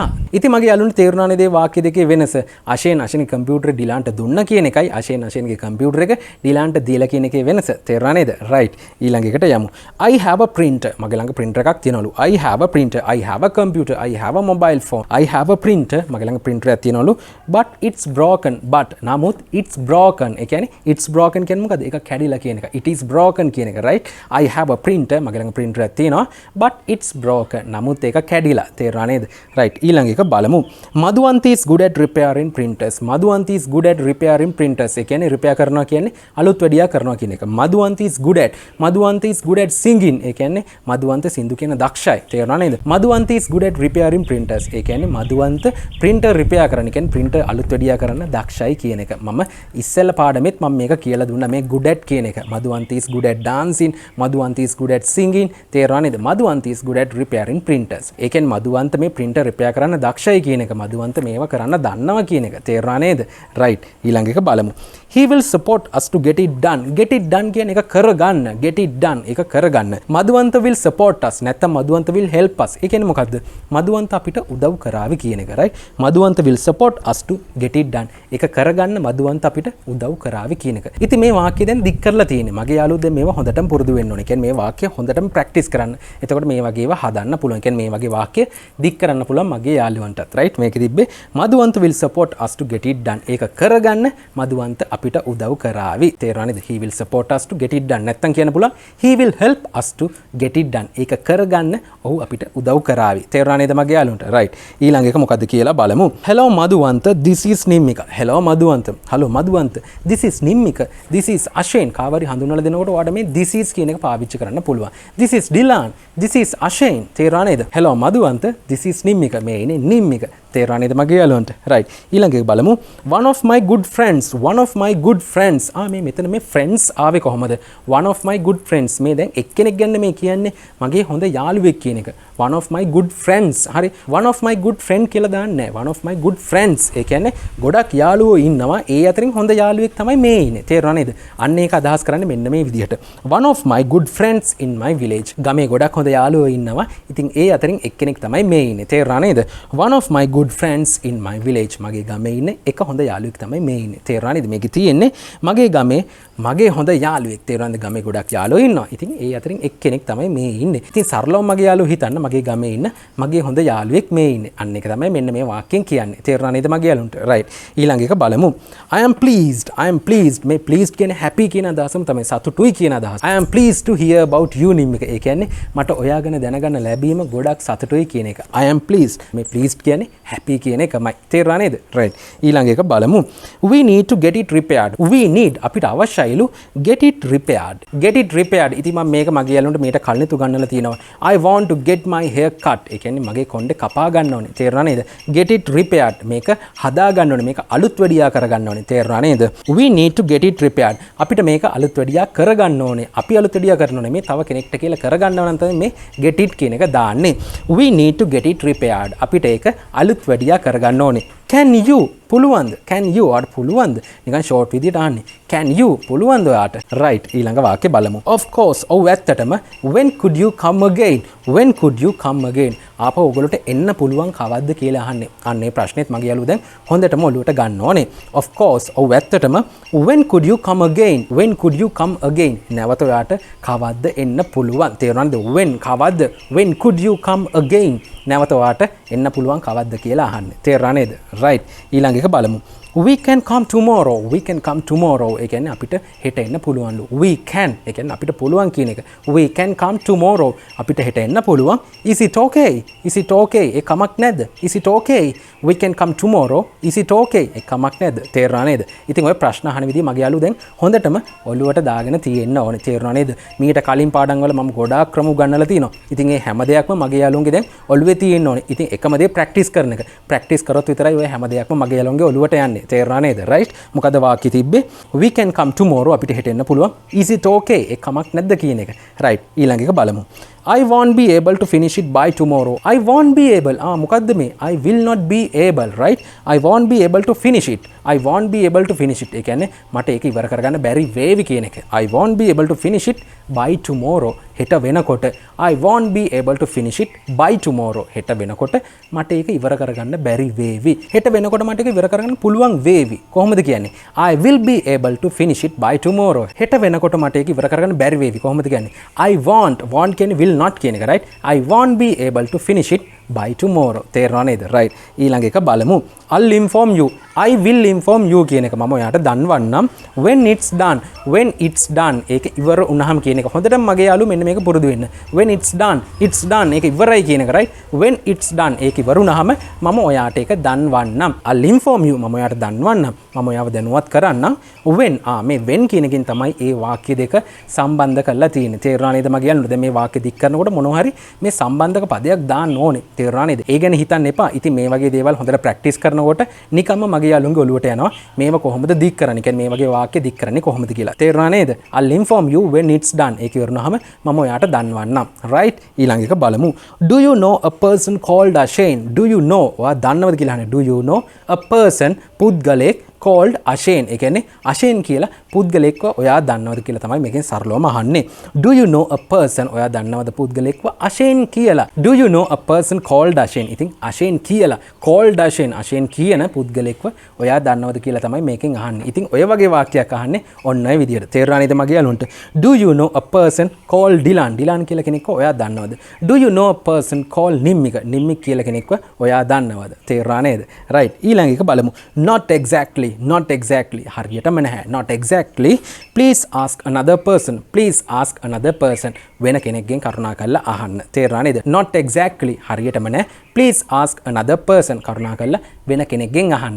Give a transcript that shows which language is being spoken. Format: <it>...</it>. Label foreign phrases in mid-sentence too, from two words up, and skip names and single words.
<si>ඉතින් මගේ යාළුවන්ට තේරුණා නේද මේ වාක්‍ය දෙකේ වෙනස? Ashenගේ computer Dilanට දුන්නා කියන එකයි Ashenගේ computer එක Dilanට දීලා කියන එකේ වෙනස. තේරුණා නේද? right. ඊළඟ එකට යමු.</si> <en>I have a printer.</en> <si>මගේ ළඟ printer එකක් තියෙනවලු.</si> <en>I have a printer. I have a computer. I have a mobile phone. I have a printer.</en> <si>මගේ ළඟ printer එකක් තියෙනවලු.</si> <en>But it's broken. But නමුත් it's broken.</en> <si>ඒ කියන්නේ</si> <en>it's broken</en> <si>කියන්නේ මොකද? ඒක කැඩිලා කියන එක.</si> <en>It is broken</en> <si>කියන එක,</si> <en>right? I have a printer.</en> <si>මගේ ළඟ printer එකක් තියෙනවා.</si> <en>But it's broken.</en> <si>නමුත් ඒක කැඩිලා. තේරුණා නේද? right. ඊළඟ එක බලමු.</si> <en>Madhuwanti is good at repairing printers. Madhuwanti is good at repairing printers.</en> <si>ඒ කියන්නේ repair කරනවා කියන්නේ අලුත් වැඩියා කරනවා කියන එක.</si> <en>Madhuwanti is good at. Madhuwanti is good at singing.</en> <si>ඒ කියන්නේ Madhuwanta සින්දු කියන දක්ෂයි. තේරුණා නේද?</si> <en>Madhuwanti is good at repairing printers.</en> <si>ඒ කියන්නේ Madhuwanta</si> <en>printer repair</en> <si>කරන. කියන්නේ printer අලුත් වැඩියා කරන්න දක්ෂයි කියන එක. මම ඉස්සෙල්ලා පාඩමෙත් මම මේක කියලා දුන්නා මේ</si> <en>good at</en> <si>කියන එක.</si> <en>Madhuwanti is good at dancing. Madhuwanti is good at singing.</en> <si>තේරුණා නේද?</si> <en>Madhuwanti is good at repairing printers.</en> <si>ඒ කියන්නේ Madhuwanta මේ</si> <en>printer repair</en> <si>කරන්න දක්ෂයි කියන එක. Madhuwanta මේව කරන්න දන්නවා කියන එක. තේරුණා නේද? right. ඊළඟ එක බලමු.</si> <en>He will support us to get it done. Get it done</en> <si>කියන එක කරගන්න.</si> <en>Get it done</en> <si>එක කරගන්න.</si> <en>Madhuwanta will support us. නැත්නම් Madhuwanta will help us.</en> <si>ඒ කියන්නේ මොකද්ද? Madhuwanta අපිට උදව් කරાવી කියන එක,</si> <en>right? Madhuwanta will support us to get it done.</en> <si>ඒක කරගන්න Madhuwanta අපිට උදව් කරાવી කියන එක. ඉතින් මේ වාක්‍ය දැන් දික් කරලා තියෙන්නේ. මගේ යාළුවෝ දැන් මේවා හොඳටම පුරුදු වෙන්න ඕනේ. කියන්නේ මේ වාක්‍ය හොඳටම ප්‍රැක්ටිස් කරන්න. එතකොට මේ වගේ ඒවා හදන්න පුළුවන්. කියන්නේ මේ වගේ වාක්‍ය දික් කරන්න පුළුවන් මගේ යාළුවන්ටත්, right? මේකෙ තිබ්බේ</si> <en>Madhuwanta will support us to get it done.</en> <si>ඒක කරගන්න Madhuwanta අපිට උදව් කරાવી. තේරුණා නේද?</si> <en>He will support us to get it done.</en> <si>නැත්තම් කියන්න පුළුවන්</si> <en>he will help us to get it done.</en> <si>ඒක කරගන්න ඔහු අපිට උදව් කරાવી. තේරුණා නේද මගේ යාළුවන්ට? right. ඊළඟ එක මොකද්ද කියලා බලමු.</si> <en>Hello Madhuwanta, this is Nimmika. Hello Madhuwanta. Hello Madhuwanta. This is Nimmika. This is Ashen.</en> <si>කාවරි හඳුන්වලා දෙනකොට ඔයාලට මේ</si> <en>this is</en> <si>කියන එක පාවිච්චි කරන්න පුළුවන්.</si> <en>This is Dilan. This is Ashen.</en> <si>තේරුණා නේද?</si> <en>Hello Madhuwanta. This is Nimmika.</en> <si>මේ ඉන්නේ Nimmika. තේරුණා නේද මගේ යාළුවන්ට? right. ඊළඟ එක බලමු.</si> <en>One of my good friends. One of my good friends.</en> <si>මේ මෙතන මේ friends ආවේ කොහමද?</si> <en>One of my good friends.</en> <si>මේ දැන් එක්කෙනෙක් ගැන මේ කියන්නේ මගේ හොඳ යාළුවෙක් කියන එක.</si> <en>One of my good friends. හරි. One of my good friend</en> <si>කියලා දාන්නේ.</si> <en>One of my good friends.</en> <si>ඒ කියන්නේ ගොඩක් යාළුවෝ ඉන්නවා. ඒ අතරින් හොඳ යාළුවෙක් තමයි මේ ඉන්නේ. තේරුණා නේද? අන්න ඒක අදහස් කරන්නේ මෙන්න මේ විදිහට.</si> <en>One of my good friends in my village.</en> <si>ගමේ ගොඩක් හොඳ යාළුවෝ ඉන්නවා. ඉතින් ඒ අතරින් එක්කෙනෙක් තමයි මේ ඉන්නේ. තේරුණා නේද?</si> <en>One of my good friends in my village.</en> <si>මගේ ගමේ ඉන්නේ එක හොඳ යාළුවෙක් තමයි මේ ඉන්නේ. තේරුණා නේද? මේකේ තියෙන්නේ මගේ ගමේ මගේ හොඳ යාළුවෙක්. තේරුණාද? ගමේ ගොඩක් යාළුවෝ ඉන්නවා. ඉතින් ඒ අතරින් එක්කෙනෙක් තමයි මේ ඉන්නේ. ඉතින් සරලව මගේ යාළුවෝ හිතන්න මගේ ගමේ ඉන්න මගේ හොඳ යාළුවෙක් මේ ඉන්නේ. අන්න ඒක තමයි මෙන්න මේ වාක්‍යයෙන් කියන්නේ. තේරුණා නේද මගේ යාළුවන්ට? right. ඊළඟ එක බලමු.</si> <en>I am pleased. I am pleased.</en> <si>මේ pleased කියන්නේ happy කියන අදහසම තමයි. සතුටුයි කියන අදහස.</si> <en>I am pleased to hear about you Nimmika.</en> <si>ඒ කියන්නේ මට ඔයා ගැන දැනගන්න ලැබීම ගොඩක් සතුටුයි කියන එක.</si> <en>I am pleased.</en> <si>මේ pleased කියන්නේ happy කියන එකමයි. තේරුණා නේද? right. ඊළඟ එක බලමු.</si> <en>We need to get it repaired. We need</en> <si>අපිට අවශ්‍යයිලු</si> <en>get it repaired. Get it repaired.</en> <si>ඉතින් මම මේක මගේ යාළුවන්ට මේකට කලින් උගන්වලා තියෙනවා.</si> <en>I want to get my hair cut.</en> <si>ඒ කියන්නේ මගේ කොණ්ඩේ කපා ගන්න ඕනේ. තේරුණා නේද?</si> <en>Get it repaired.</en> <si>මේක හදා ගන්න ඕනේ. මේක අලුත් වැඩියා කර ගන්න ඕනේ. තේරුණා නේද?</si> <en>We need to get it repaired.</en> <si>අපිට මේක අලුත් වැඩියා කර ගන්න ඕනේ. අපි අලුත් වැඩියා කරන්න ඕනේ. මේ තව කෙනෙක්ට කියලා කර ගන්නව නම් තමයි මේ</si> <en>get it</en> <si>කියන එක දාන්නේ.</si> <en>We need to get it repaired.</en> <si>අපිට ඒක අලුත් වැඩියා කර ගන්න ඕනේ.</si> <en>Can you පුළුවන්ද? Can you</en> <si>ඔයාට පුළුවන්ද? නිකන් ෂෝට් විදියට අහන්නේ.</si> <en>Can you</en> <si>පුළුවන්ද ඔයාට?</si> <en>right.</en> <si>ඊළඟ වාක්‍ය බලමු.</si> <en>Of course.</en> <si>ඔව් ඇත්තටම.</si> <en>When could you come again? When could you come again?</en> <si>ආපහු ඔයගොල්ලෝට එන්න පුළුවන් කවද්ද කියලා අහන්නේ. අන්න ඒ ප්‍රශ්නේත් මගේ යාළුවෝ දැන් හොඳටම ඔළුවට ගන්න ඕනේ.</si> <en>Of course.</en> <si>ඔව් ඇත්තටම.</si> <en>When could you come again? When could you come again?</en> <si>නැවත ඔයාට කවද්ද එන්න පුළුවන්? තේරුණාද?</si> <en>When කවද්ද? When could you come again?</en> <si>නැවත ඔයාට එන්න පුළුවන් කවද්ද කියලා අහන්නේ. තේරුණා නේද? right. ඊළඟ එක බලමු.</si> <en>We can come tomorrow. We can come tomorrow.</en> <si>ඒ කියන්නේ අපිට හෙට එන්න පුළුවන්ලු.</si> <en>We can.</en> <si>ඒ කියන්නේ අපිට පුළුවන් කියන එක.</si> <en>We can come tomorrow.</en> <si>අපිට හෙට එන්න පුළුවන්.</si> <en>Is it okay? Is it okay?</en> <si>ඒ කමක් නැද්ද?</si> <en>Is it okay? We can come tomorrow. Is it okay?</en> <si>ඒ කමක් නැද්ද? තේරුණා නේද? ඉතින් ඔය ප්‍රශ්න අහන විදිහ මගේ යාළුවෝ දැන් හොඳටම ඔළුවට දාගෙන තියෙන්න ඕනේ. තේරුණා නේද? මීට කලින් පාඩම් වල මම ගොඩාක් ක්‍රම උගන්වලා තිනවා. ඉතින් මේ හැම දෙයක්ම මගේ යාළුවන්ගේ දැන් ඔළුවේ තියෙන්න ඕනේ. ඉතින් එකම දේ ප්‍රැක්ටිස් කරන එක. ප්‍රැක්ටිස් කරොත් විතරයි ඔය හැම දෙයක්ම මගේ යාළුවන්ගේ ඔළුවට යන්නේ. තියෙන්නේ. තේරුණා නේද? right? මොකද වාක්‍ය තිබ්බේ</si> <en>we can come tomorrow</en> <si>අපිට හෙට එන්න පුළුවන්.</si> <en>is it okay?</en> <si>ඒ කමක් නැද්ද කියන එක. right. ඊළඟ එක බලමු.</si> <en>I won't be able to finish it by tomorrow. I won't be able.</en> <si>මොකද්ද මේ?</si> <en>I will not be able, right? I won't be able to finish it. I won't be able to finish it.</en> <si>ඒ කියන්නේ මට ඒක ඉවර කරගන්න බැරි වේවි කියන එක.</si> <en>I won't be able to finish it by tomorrow.</en> <si>හෙට වෙනකොට</si> <en>I won't be able to finish it by tomorrow.</en> <si>හෙට වෙනකොට මට ඒක ඉවර කරගන්න බැරි වේවි. හෙට වෙනකොට මට ඒක ඉවර කරගන්න පුළුවන් වේවි. කොහොමද කියන්නේ?</si> <en>I will be able to finish it by tomorrow.</en> <si>හෙට වෙනකොට මට ඒක ඉවර කරගන්න බැරි වේවි. කොහොමද කියන්නේ?</si> <en>I want</en> <si>කියන්නේ</si> <en>will not</en> <si>කියන එක,</si> <en>right? I won't be able to finish it by tomorrow.</en> <si>තේරෙනව නේද? right. ඊළඟ එක බලමු.</si> <en>I'll inform you. I will inform you</en> <si>කියන එක මම ඔයාට දන්වන්නම්</si> <en>when it's done. when it's done</en> <si>ඒක ඉවර වුණාම කියන එක. හොඳටම මගේ යාළුවෝ මෙන්න මේක පුරුදු වෙන්න.</si> <en>when it's done</en> <si>ඒක ඉවරයි කියන එක, right?</si> <en>when it's done</en> <si>ඒක ඉවර වුණාම මම ඔයාට ඒක දන්වන්නම්.</si> <en>I'll inform you</en> <si>මම ඔයාට දන්වන්නම්. මම ඔයාව දැනුවත් කරන්නම්. when මේ when කියන එකෙන් තමයි ඒ වාක්‍ය දෙක සම්බන්ධ කරලා තියෙන්නේ. තේරුණා නේද මගේ යාළුවෝ? දැන් මේ වාක්‍ය දික් කරනකොට මොනවා හරි මේ සම්බන්ධක පදයක් දාන්න ඕනේ. තේරුණා නේද? ඒ ගැන හිතන්න එපා. ඉතින් මේ වගේ දේවල් හොඳට ප්‍රැක්ටිස් කරනකොට නිකම්ම මගේ යාළුවන්ගේ ඔළුවට යනවා මේව කොහොමද දික් කරන්නේ? කියන්නේ මේ වගේ වාක්‍ය දික් කරන්නේ කොහොමද කියලා. තේරුණා නේද?</si> <en>I'll inform you when it's done.</en> <si>ඒක ඉවරනහම මම ඔයාට දන්වන්නම්. right? ඊළඟ එක බලමු.</si> <en>Do you know a person called Ashane? Do you know?</en> <si>ඔයා දන්නවද කියලා අහන්නේ.</si> <en>Do you know a person පුද්ගලෙක් called Ashane?</en> <si>ඒ කියන්නේ Ashane කියලා පුද්ගලෙක්ව ඔයා දන්නවද කියලා තමයි මේකෙන් සරලවම අහන්නේ.</si> <en>Do you know a person?</en> <si>ඔයා දන්නවද පුද්ගලෙක්ව Ashane කියලා?</si> <en>Do you know a person called Ashane?</en> <si>ඉතින් Ashane කියලා</si> <en>called Ashane</en> <si>කියන පුද්ගලෙක්ව ඔයා දන්නවද කියලා තමයි මේකෙන් අහන්නේ. ඉතින් ඔය වගේ වාක්‍යයක් අහන්නේ ඔන්න ඔය විදියට. තේරුණා නේද මගේ යාළුවන්ට?</si> <en>Do you know a person called Dilan?</en> <si>Dilan කියලා කෙනෙක්ව ඔයා දන්නවද?</si> <en>Do you know a person called Nimmika?</en> <si>Nimmik කියලා කෙනෙක්ව ඔයා දන්නවද? තේරුණා නේද? right. ඊළඟ එක බලමු.</si> <en>Not exactly</en> <si>හරියටම නැහැ.</si> <en>not exactly. please ask another person</en> <si>වෙන කෙනෙක්ගෙන් කරුණාකරලා අහන්න. තේරුණා නේද?</si> <en>not exactly</en> <si>හරියටම නැහැ.</si> <en>please ask another person</en> <si>කරුණාකරලා වෙන කෙනෙක්ගෙන් අහන්න.</si>